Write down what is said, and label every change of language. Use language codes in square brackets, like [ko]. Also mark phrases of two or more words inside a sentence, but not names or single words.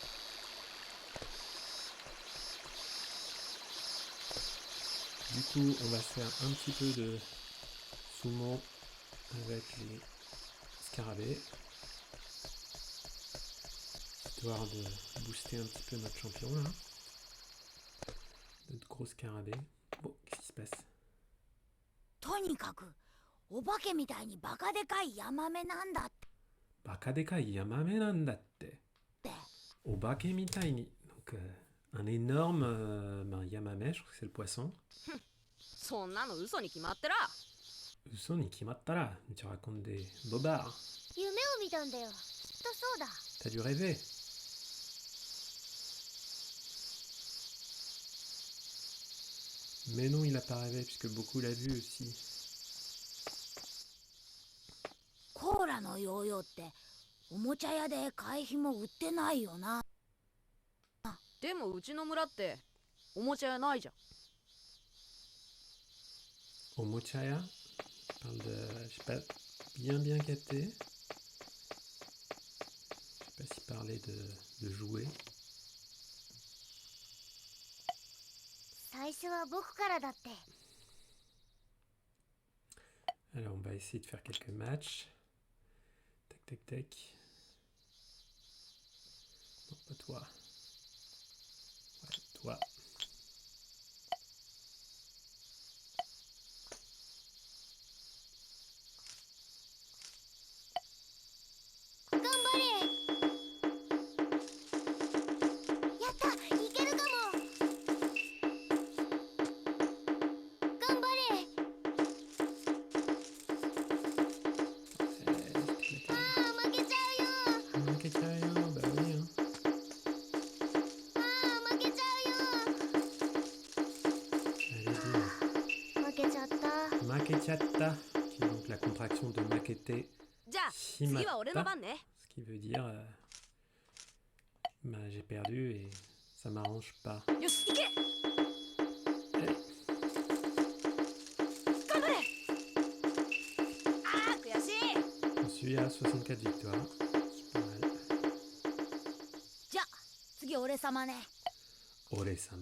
[fr] Du coup, on va faire un petit peu de sumo avec les scarabées, histoire de booster un petit peu notre champion là. Notre gros scarabée. Bon, qu'est-ce qui se passe? [ja] とにかくお化けみたいにバカでかいヤマメなんだっバカでかいヤマメなんだって. てお化けみたいに. [fr] Donc, un énorme yamame, je crois que c'est le poisson. [ja] そんなの嘘に決まってら嘘に決まったら. [fr] Tu racontes des bobards. [ja] 夢を見たんだよきっとそうだ [fr] T'as dû rêver. Mais non, il a pas rêvé, puisque beaucoup l'a vu aussi. [ja] コーラのヨーヨーっておもちゃ屋で会費も売ってないよな。でもうちの村っておもちゃ屋ないじゃん [fr] Omochaya. Parle de. J'ai pas bien capté. Je sais pas s'il parlait de jouer. [ja] 最初は僕からだって [fr] Alors, on va essayer de faire quelques matchs. Tac, tac, tac. Non, pas toi. Ouais, toi. [ja] 頑張れやったいけるかも頑張れ ああ負けちゃうよ [fr] Makechaya, bah oui, hein. [ja] ああ負けちゃ [fr] Allez, dis. [ja] うよ負けちゃった [fr] Makechatta, qui est donc la contraction de makete [ja] じゃあ次は俺の [fr] shimatta, [ja] 番ね [fr] ce qui veut dire bah, j'ai perdu et ça m'arrange pas. [ja] よし行け [fr] Allez, [ja] 頑張れあー悔しい [fr] je suis à 64 victoires. C'est pas mal. [ja] じゃあ次俺様ね。 [fr] Ore-sama.